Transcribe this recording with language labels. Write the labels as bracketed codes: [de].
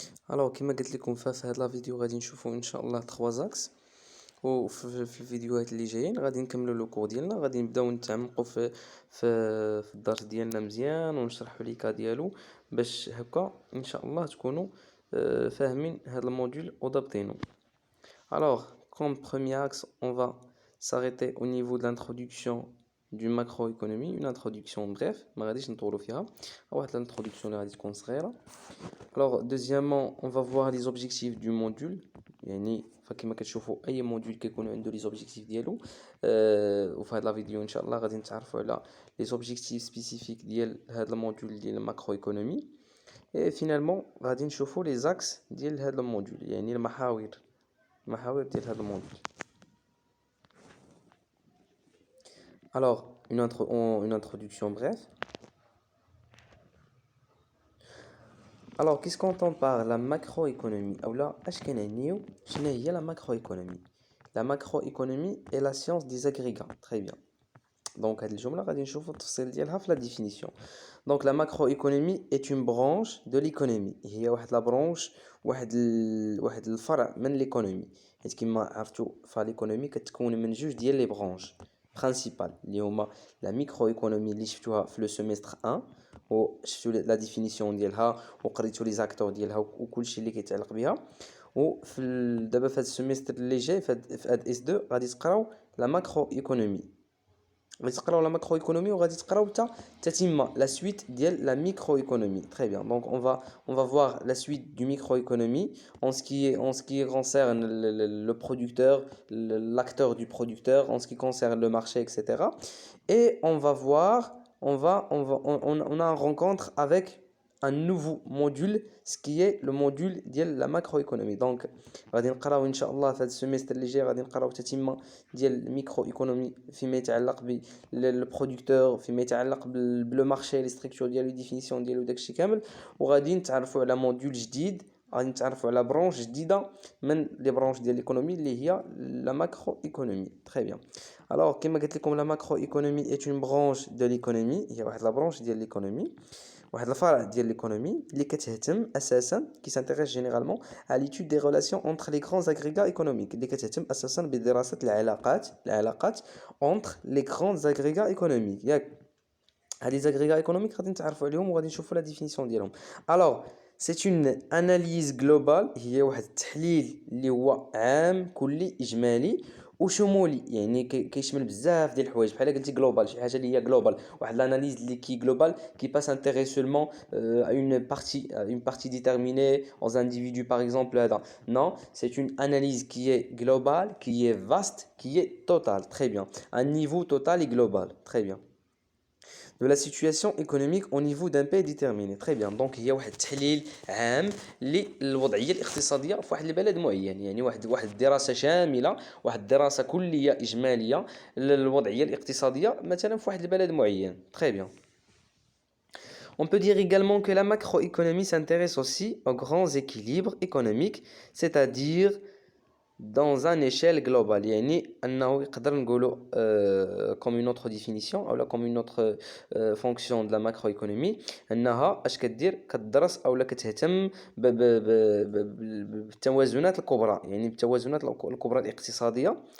[ar] الوغ كما قلت لكم في هذا الفيديو غادي نشوفوا ان شاء الله 3 زاكس، وفي الفيديوهات اللي جايين غادي نكملوا لو كور ديالنا، غادي نبداو نتعمقوا في الدرس ديالنا مزيان ونشرحوا لي كا ديالو باش هكا ان شاء الله تكونوا فاهمين هذا الموديول وضابطينه. [fr] Alors, comme premier axe, on va s'arrêter au niveau de l'introduction du macroéconomie, une introduction bref, [ar] ما غاديش نطولوا فيها، واحد الانترودكسيون اللي غادي تكون صغيره. [fr] Alors, deuxièmement, on va voir les objectifs du module. [ar] يعني فكما كتشوفوا اي موديول كيكون عنده لي زوبجيكتيف ديالو، وفي هذا الفيديو ان شاء الله غادي نتعرفوا على لي زوبجيكتيف سبيسيفيك ديال هذا الموديول ديال الماكرو ايكونومي. اي فينالمون غادي نشوفوا لي زاكس ديال هذا الموديول، يعني المحاور ديال هذا الموديول. [fr] Alors, une introduction bref. Alors, qu'est-ce qu'on entend par la macroéconomie? Ou là, [ar] شنو هي [fr] la macroéconomie? La macroéconomie est la science des agrégats. Très bien. [ar] Donc, هذه الجملة غادي نشوفوا التفصيل ديالها في la définition. [fr] Donc, la macroéconomie est une branche de l'économie. [ar] هي واحد لا برونش، واحد الفرع من l'économie. حيت كما عرفتوا فاليكونومي كتكون من جوج ديال لي برونش برينسيبال اللي هما لا ميكرويكونومي اللي شفتوها في لو سيمستر 1 وشفتوا لا ديفينيسيون ديالها وقريتوا لي زاكتور ديالها وكلشي اللي كيتعلق بها. وفي دابا في هذا السيمستر اللي جاي في هاد اس 2 غادي تقراو لا ماكرو ايكونومي، غادي تقراو لا ماكرو ايكونومي وغادي تقراو حتى تتمه لا سويت ديال لا ميكرو ايكونومي. [fr] Très bien. Donc on va voir la suite du microéconomie en ce qui concerne le producteur, l'acteur du producteur, en ce qui concerne le marché, etc. Et on va voir, on a une rencontre avec un nouveau module, ce qui est le module de la macroéconomie. [ar] Donc غادي نقراو ان شاء الله في هذا السيمستر اللي جاي غادي نقراو تتمه ديال الميكرو ايكونومي فيما يتعلق بالبرودكتور، فيما يتعلق بالبلو مارشي، لي ستركتور ديالو، ديفينيسيون ديالو، داكشي كامل. وغادي نتعرفوا على موديول جديد، غادي نتعرفوا على برونش جديده من لي برونش ديال ليكونومي اللي هي لا ماكرو ايكونومي. تري بيان. الوغ كما قلت لكم لا ماكرو ايكونومي اي اون برونش دو ليكونومي، هي واحد لا برونش ديال ليكونومي، واحد الفرع ديال ليكونومي اللي كتهتم اساسا كي سانتيريس جينيرالمون [fr] à l'étude des relations entre les grands agrégats économiques [ar] اللي كتهتم اساسا بدراسه العلاقات [fr] entre les grands agrégats économiques. [ar] ياك هاد لي agrégats économiques غادي نتعرفوا عليهم وغادي نشوفوا لا ديفينيسيون ديالهم. [fr] alors c'est une analyse globale، [ar] هي واحد التحليل اللي هو عام كلي اجمالي وشمولي، يعني كيشمل بزاف ديال الحوايج بحال قلتي جلوبال، شي حاجه اللي هي جلوبال، واحد لاناليز اللي كي جلوبال [fr] qui pas s'intéresser seulement à une partie déterminée aux individus par exemple. Non, c'est une analyse qui est globale, qui est vaste, qui est totale. Très bien. Un niveau total et global. Très bien. De la situation économique au niveau d'un pays déterminé. Très bien. [ar] Donc هي واحد التحليل عام للوضعيه الاقتصاديه في واحد البلد معين، يعني واحد الدراسه شامله، واحد الدراسه كليه اجماليه للوضعيه الاقتصاديه مثلا في واحد البلد معين. [fr] Très bien. On peut dire également que la macroéconomie s'intéresse aussi aux grands équilibres économiques, c'est-à-dire dans une échelle globale. [ar] يعني أنه يقدر نقولوا [fr] comme une autre définition [ar] أو [fr] comme une autre fonction de la macroéconomie، [ar] أنها اش كدير كتدرس أو كتهتم بالتوازنات الكبرى، يعني بالتوازنات الكبرى الاقتصادية.